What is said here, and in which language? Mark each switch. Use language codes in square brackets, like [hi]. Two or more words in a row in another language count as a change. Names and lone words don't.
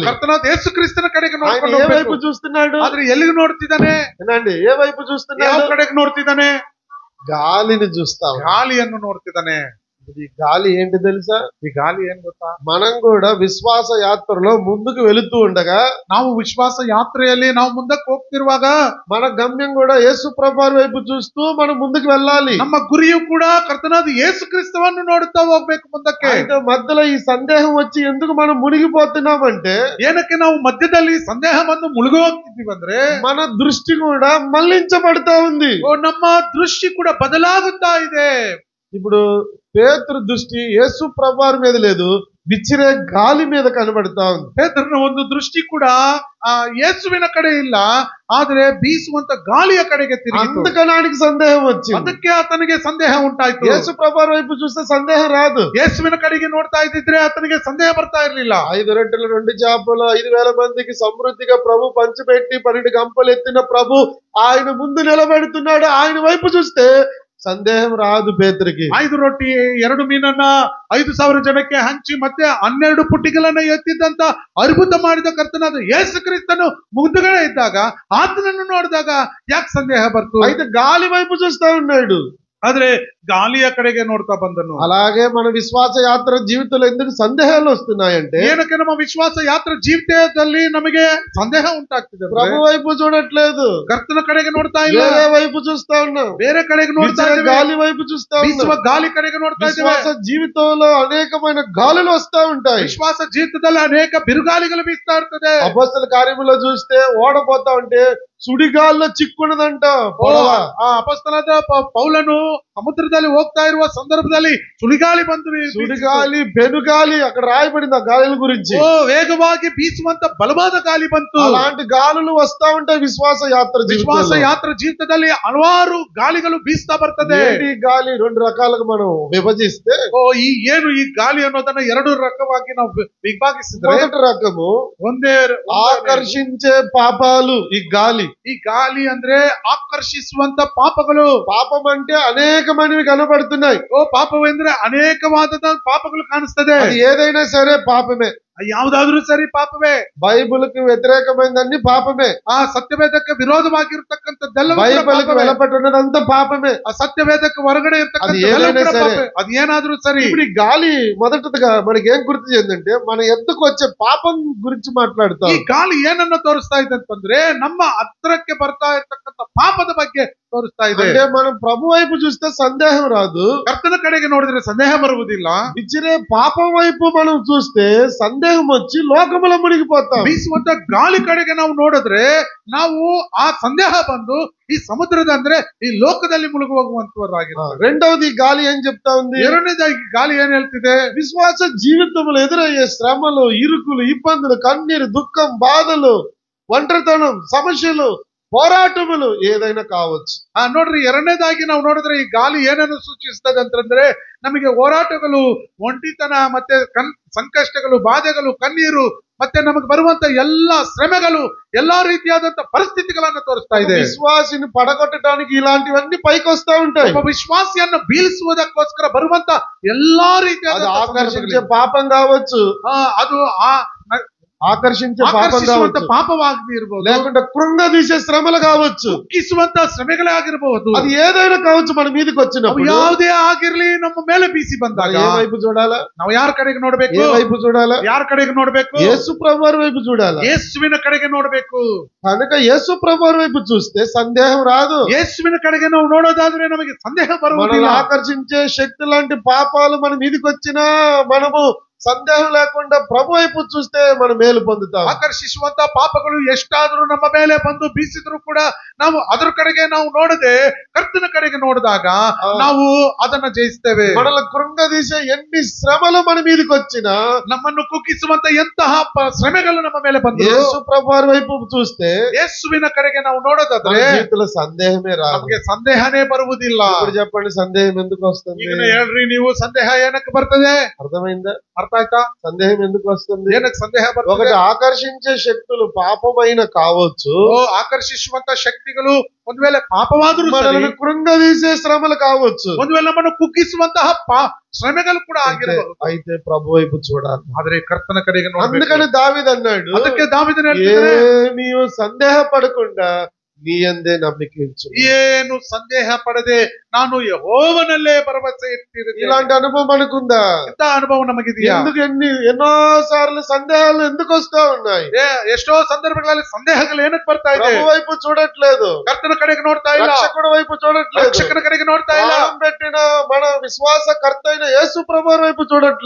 [kn] ಕರ್ತನಾದ ಯೇಸು ಕ್ರಿಸ್ತನ ಕಡೆಗೆ ನೋಡ್ಕೊಂಡು [te] ఏ [kn] ಹೋಗ್ಬೇಕು. [te] వైపు చూస్తున్నాడు? [kn] ಆದ್ರೆ ಎಲ್ಲಿಗೆ ನೋಡ್ತಿದ್ದಾನೆ? [te] ఏనండి, ఏ వైపు చూస్తున్నాడు? [kn] ಯಾವ ಕಡೆಗೆ ನೋಡ್ತಿದ್ದಾನೆ? [te] గాలిని చూస్తాం. [kn] ಗಾಳಿಯನ್ನು ನೋಡ್ತಿದ್ದಾನೆ. [te] ఈ గాలి ఏంటి తెలుసా? ఈ గాలి ఏం ಗೊತ್ತಾ? మనం కూడా విశ్వాస యాత్రలో ముందుకు వెళుతూ ఉండగా, [kn] ನಾವು ವಿಶ್ವಾಸ ಯಾತ್ರೆಯಲ್ಲಿ ನಾವು ಮುಂದಕ್ಕೆ ಹೋಗ್ತಿರುವಾಗ [te] మన గమ్యం కూడా యేసు ప్రభువారి వైపు చూస్తూ మనం ముందుకు వెళ్ళాలి. [kn] ನಮ್ಮ ಗುರಿಯು ಕೂಡ ಕರ್ತನಾದ ಯೇಸು ಕ್ರಿಸ್ತವನ್ನು ನೋಡುತ್ತಾ ಹೋಗ್ಬೇಕು ಮುಂದಕ್ಕೆ. [te] అయితే మధ్యలో ఈ సందేహం వచ్చి ఎందుకు మనం మునిగిపోతున్నామంటే, [kn] ಏನಕ್ಕೆ ನಾವು ಮಧ್ಯದಲ್ಲಿ ಸಂದೇಹ ಬಂದು ಮುಳುಗಿ ಹೋಗ್ತಿದ್ದೀವಿ ಅಂದ್ರೆ [te] మన దృష్టి కూడా మళ్లించబడతా ఉంది. [kn] ನಮ್ಮ ದೃಷ್ಟಿ ಕೂಡ ಬದಲಾಗುತ್ತಾ ಇದೆ. [te] ఇప్పుడు పేతురు దృష్టి యేసు ప్రభువారి మీద లేదు, విచ్చిరే గాలి మీద కనబడతా ఉంది. [kn] ಪೇತ್ರನ ಒಂದು ದೃಷ್ಟಿ ಕೂಡ ಯೇಸುವಿನ ಕಡೆ ಇಲ್ಲ, ಆದ್ರೆ ಬೀಸುವಂತ ಗಾಳಿಯ ಕಡೆಗೆ ತಿರುಗಿತು. [te] అందుకని ఆయనకి సందేహం వచ్చింది. [kn] ಅದಕ್ಕೆ ಆತನಿಗೆ ಸಂದೇಹ ಉಂಟಾಯ್ತು. [te] యేసు ప్రభువారి వైపు చూస్తే సందేహం రాదు. [kn] ಯೇಸುವಿನ ಕಡೆಗೆ ನೋಡ್ತಾ ಇದ್ದಿದ್ರೆ ಆತನಿಗೆ ಸಂದೇಹ ಬರ್ತಾ ಇರ್ಲಿಲ್ಲ. [te] 5 రొట్టెలు 2 చేపలు 5,000 మందికి సమృద్ధిగా ప్రభు పంచిపెట్టి 12 గంపలు ఎత్తిన ప్రభు ఆయన ముందు నిలబెడుతున్నాడు. ఆయన వైపు చూస్తే సందేహం రాదు పేతురికి. [kn] 5 ರೊಟ್ಟಿ 2 ಮೀನನ್ನ 5,000 ಜನಕ್ಕೆ ಹಂಚಿ ಮತ್ತೆ 12 ಪುಟ್ಟಿಗಳನ್ನ ಎತ್ತಿದ್ದಂತ ಅದ್ಭುತ ಮಾಡಿದ ಕರ್ತನಾದ ಯೇಸು ಕ್ರಿಸ್ತನು ಮುಂದುಗಡೆ ಇದ್ದಾಗ ಆತನನ್ನು ನೋಡಿದಾಗ ಯಾಕೆ ಸಂದೇಹ ಬರ್ತು? [te] అయితే గాలి వైపు చూస్తా ఉన్నాడు. [kn] ಆದ್ರೆ ಗಾಳಿಯ ಕಡೆಗೆ ನೋಡ್ತಾ ಬಂದನು. [te] అలాగే మన విశ్వాస యాత్ర జీవితంలో ఎందుకు సందేహాలు వస్తున్నాయంటే, [kn] ಏನಕ್ಕೆ ನಮ್ಮ ವಿಶ್ವಾಸ ಯಾತ್ರೆ ಜೀವಿತದಲ್ಲಿ ನಮಗೆ ಸಂದೇಹ ಉಂಟಾಗ್ತಿದೆ? [te] ప్రభు వైపు చూడట్లేదు, [kn] ಕರ್ತನ ಕಡೆಗೆ ನೋಡ್ತಾ ಇಲ್ಲ, [te] వేరే వైపు చూస్తా ఉన్నాం, [kn] ಬೇರೆ ಕಡೆಗೆ ನೋಡ್ತಾ ಇದ್ದೇವೆ, [te] గాలి వైపు చూస్తా ఉన్నాం. [kn] ಗಾಳಿ ಕಡೆಗೆ ನೋಡ್ತಾ ಇದ್ದೇವೆ. [te] విశ్వాస జీవితంలో అనేకమైన గాలులు వస్తా ఉంటాయి. [kn] ವಿಶ್ವಾಸ ಜೀವಿತದಲ್ಲಿ ಅನೇಕ ಬಿರುಗಾಳಿಗಳು ಬೀಸ್ತಾ ಇರ್ತದೆ. [te] అపొస్తల కార్యములో చూస్తే ఓడపోతా ఉంటే సుడిగాల్లో చిక్కున్నదంట. [kn] ಅಪೊಸ್ತಲದ ಪೌಲನು ಸಮುದ್ರದಲ್ಲಿ ಹೋಗ್ತಾ ಇರುವ ಸಂದರ್ಭದಲ್ಲಿ ಸುಳಿಗಾಳಿ ಬಂದು, [te] సుడిగాలి పెనుగాలి అక్కడ రాయబడింది ఆ గాలుల గురించి. [kn] ವೇಗವಾಗಿ ಬೀಸುವಂತ ಬಲವಾದ ಗಾಳಿ ಬಂತು. [te] అలాంటి గాలులు వస్తా ఉంటాయి విశ్వాస యాత్ర [kn] ಜೀವಿತದಲ್ಲಿ ಹಲವಾರು ಗಾಳಿಗಳು ಬೀಸ್ತಾ ಬರ್ತದೆ. [te] ఈ గాలి 2 రకాలుగా మనం విభజిస్తే, [kn] ಈ ಗಾಳಿ ಅನ್ನೋದನ್ನ 2 రకವಾಗಿ ನಾವು ವಿಭಾಗಿಸಿದ್ರೆ, [te] మొదటి రకము [kn] ಒಂದೇ [te] ఆకర్షించే పాపాలు ఈ గాలి. ఈ గాలి [kn] ಅಂದ್ರೆ ಆಕರ್ಷಿಸುವಂತ ಪಾಪಗಳು. [te] పాపం అంటే అనేకమైనవి కనబడుతున్నాయి. [kn] ಓ ಪಾಪವೆಂದ್ರೆ ಅನೇಕವಾದ ಪಾಪಗಳು ಕಾಣಿಸ್ತದೆ. [te] అది ఏదైనా సరే పాపమే. [kn] ಯಾವುದಾದ್ರೂ ಸರಿ ಪಾಪವೇ. [te] బైబిల్కి వ్యతిరేకమైనదన్నీ పాపమే. [kn] ಆ ಸತ್ಯವೇದಕ್ಕೆ ವಿರೋಧವಾಗಿರತಕ್ಕಂಥದ್ದೆಲ್ಲ [te] బైబిల్కి వెలపట్టున్నదంతా పాపమే. [kn] ಆ ಸತ್ಯವೇದಕ್ಕೆ ಹೊರಗಡೆ [te] అది ఏనాದ್ರೂ సరే. ఇప్పుడు ఈ గాలి మొదటగా మనకి ఏం గుర్తు చేయందంటే మన ఎద్దుకు వచ్చే పాపం గురించి మాట్లాడుతాం. [kn] ಈ ಗಾಳಿ ಏನನ್ನ ತೋರಿಸ್ತಾ ಇದೆ ಅಂತಂದ್ರೆ ನಮ್ಮ ಹತ್ರಕ್ಕೆ ಬರ್ತಾ ಇರ್ತಕ್ಕಂಥ ಪಾಪದ ಬಗ್ಗೆ ತೋರಿಸ್ತಾ ಇದೆ. [te] అంటే మనం ప్రభు వైపు చూస్తే సందేహం రాదు. [kn] ಕರ್ತನ ಕಡೆಗೆ ನೋಡಿದ್ರೆ ಸಂದೇಹ ಬರುವುದಿಲ್ಲ. [te] విచిరే పాపం వైపు మనం చూస్తే సందేహం వచ్చి లోకములో మునిగిపోతాం. [kn] ಬೀಸುವಂತ ಗಾಳಿ ಕಡೆಗೆ ನಾವು ನೋಡಿದ್ರೆ ನಾವು ಆ ಸಂದೇಹ ಬಂದು ಈ ಸಮುದ್ರದ ಅಂದ್ರೆ ಈ ಲೋಕದಲ್ಲಿ ಮುಳುಗಿ ಹೋಗುವಂತವರಾಗಿರ್ತಾರೆ. [te] రెండవది గాలి ఏం చెప్తా ఉంది? [kn] ಎರಡನೇದಾಗಿ ಗಾಳಿ ಏನ್ ಹೇಳ್ತಿದೆ? [te] విశ్వాస జీవితంలో ఎదురయ్యే శ్రమలు, ఇరుకులు, ఇబ్బందులు, కన్నీరు, దుఃఖం, బాధలు, ఒంటరితనం, సమస్యలు, పోరాటములు ఏదైనా కావచ్చు. [kn] ನೋಡ್ರಿ, ಎರಡನೇದಾಗಿ ನಾವು ನೋಡಿದ್ರೆ ಈ ಗಾಳಿ ಏನನ್ನು ಸೂಚಿಸ್ತದೆ ಅಂತಂದ್ರೆ ನಮಗೆ ಹೋರಾಟಗಳು, ಒಂಟಿತನ, ಮತ್ತೆ ಸಂಕಷ್ಟಗಳು, ಬಾಧೆಗಳು, ಕಣ್ಣೀರು, ಮತ್ತೆ ನಮಗೆ ಬರುವಂತ ಎಲ್ಲಾ ಶ್ರಮೆಗಳು, ಎಲ್ಲಾ ರೀತಿಯಾದಂತ ಪರಿಸ್ಥಿತಿಗಳನ್ನ ತೋರಿಸ್ತಾ ಇದೆ. [te] విశ్వాసిని పడగొట్టడానికి ఇలాంటివన్నీ పైకి వస్తా ఉంటాయి. [kn] ಒಬ್ಬ ವಿಶ್ವಾಸಿಯನ್ನು ಬೀಳಿಸುವುದಕ್ಕೋಸ್ಕರ ಬರುವಂತ ಎಲ್ಲಾ ರೀತಿಯಾದ [te] ఆకర్షించే పాపం కావచ్చు, [kn] ಅದು [te] ఆకర్షించే పాపం కావచ్చు, [kn] ಪಾಪವಾಗಿ ಇರಬಹುದು, [te] లేకుంటే కృంగదీసే శ్రమలు కావచ్చు, [kn] ದುಃಖಿಸುವಂತ ಶ್ರಮೆಗಳೇ ಆಗಿರಬಹುದು. [te] అది ఏదైనా కావచ్చు. మన మీదకి వచ్చినప్పుడు [kn] ಯಾವುದೇ ಆಗಿರ್ಲಿ ನಮ್ಮ ಮೇಲೆ ಬೀಸಿ ಬಂದಾಗ [te] ఏ వైపు చూడాలా? [kn] ನಾವು ಯಾರ ಕಡೆಗೆ ನೋಡ್ಬೇಕು? [te] ఏ వైపు చూడాలా? [kn] ಯಾರ ಕಡೆಗೆ ನೋಡ್ಬೇಕು? [te] యేసు ప్రభువారి వైపు చూడాలా? [kn] ಯೇಸುವಿನ ಕಡೆಗೆ ನೋಡ್ಬೇಕು. [te] కనుక యేసు ప్రభువారి వైపు చూస్తే సందేహం రాదు. [kn] ಯೇಸುವಿನ ಕಡೆಗೆ ನಾವು ನೋಡೋದಾದ್ರೆ ನಮಗೆ ಸಂದೇಹ ಬರುವುದಿಲ್ಲ. [te] మనల్ని ఆకర్షించే శక్తి లాంటి పాపాలు మన మీదకి వచ్చినా మనము సందేహం లేకుండా ప్రభు వైపు చూస్తే మనం మేలు పొందుతాం. [kn] ಆಕರ್ಷಿಸುವಂತ ಪಾಪಗಳು ಎಷ್ಟಾದ್ರೂ ನಮ್ಮ ಮೇಲೆ ಬಂದು ಬೀಸಿದ್ರು ಕೂಡ ನಾವು ಅದರ ಕಡೆಗೆ ನಾವು ನೋಡದೆ ಕರ್ತನ ಕಡೆಗೆ ನೋಡಿದಾಗ ನಾವು ಅದನ್ನ ಜಯಿಸ್ತೇವೆ. [te] మనల్ని కృంగదీసే ఎన్ని శ్రమలు మన మీదకి వచ్చినా, [kn] ನಮ್ಮನ್ನು ಕುಗ್ಗಿಸುವಂತ ಎಂತಹ ಶ್ರಮೆಗಳು ನಮ್ಮ ಮೇಲೆ ಬಂದು [te] యేసు ప్రభువారి వైపు చూస్తే [kn] ಯೇಸುವಿನ ಕಡೆಗೆ ನಾವು ನೋಡೋದಾದ್ರೆ [te] జీవితంలో సందేహమే రాదు. [kn] ನಮಗೆ ಸಂದೇಹನೇ ಬರುವುದಿಲ್ಲ. [te] ఇప్పుడు చెప్పండి, సందేహం ఎందుకు వస్తుంది? [kn] ಈಗ ಹೇಳ್ರಿ ನೀವು, ಸಂದೇಹ ಏನಕ್ಕೆ ಬರ್ತದೆ? [te] అర్థమైందా? [kn] ಅರ್ಥ ಆಯ್ತಾ? [te] సందేహం ఎందుకు వస్తుంది? [kn] ಏನಕ್ಕೆ ಸಂದೇಹ ಬರ್ತದೆ? [te] ఒకటి ఆకర్షించే శక్తులు పాపమైన కావచ్చు, [kn] ಆಕರ್ಷಿಸುವಂತ ಶಕ್ತಿಗಳು ಒಂದ್ ವೇಳೆ ಪಾಪವಾದರೂ [te] మనల్ని కృంగదీసే శ్రమలు కావచ్చు, [kn] ಒಂದ್ ವೇಳೆ ನಮ್ಮನ್ನು ಕುಗ್ಗಿಸುವಂತಹ ಶ್ರಮೆಗಳು ಕೂಡ ಆಗಿರಬಹುದು. [te] అయితే ప్రభు వైపు చూడాలి. [kn] ಆದ್ರೆ ಕರ್ತನ ಕಡೆಗೆ ನೋಡಬೇಕು. [te] అందుకని దావీదు అన్నాడు, [kn] ಅದಕ್ಕೆ ದಾವೀದನು ಹೇಳ್ತಾನೆ, [te] ఏమీ సందేహ పడకుండా నీ యందే నమ్మిక ఉంచు. [kn] ಏನು ಸಂದೇಹ ಪಡದೆ ನಾನು ಯೆಹೋವನಲ್ಲೇ ಭರವಸೆ ಇಟ್ಟಿರುತ್ತೇನೆ. [te] ఇలాంటి అనుభవం అనుకుందా? [kn] ಇಂಥ ಅನುಭವ ನಮಗಿದೆಯಾ? [te] ఎందుకు ఎన్నో సార్లు సందేహాలు ఎందుకు వస్తా ఉన్నాయి? [kn] ಎಷ್ಟೋ ಸಂದರ್ಭಗಳಲ್ಲಿ ಸಂದೇಹಗಳು ಏನಕ್ಕೆ ಬರ್ತಾ ಇದೆ? [te] ప్రభు వైపు చూడట్లేదు, [kn] ಕರ್ತನ ಕಡೆಗೆ ನೋಡ್ತಾ ಇಲ್ಲ, [te] రక్షకుడి వైపు చూడట్లేదు, [kn] ರಕ್ಷಕನ ಕಡೆಗೆ ನೋಡ್ತಾ ಇಲ್ಲ, [te] ప్రాణం పెట్టిన మన విశ్వాసకర్త అయిన యేసు ప్రభువారి వైపు చూడట్లేదు,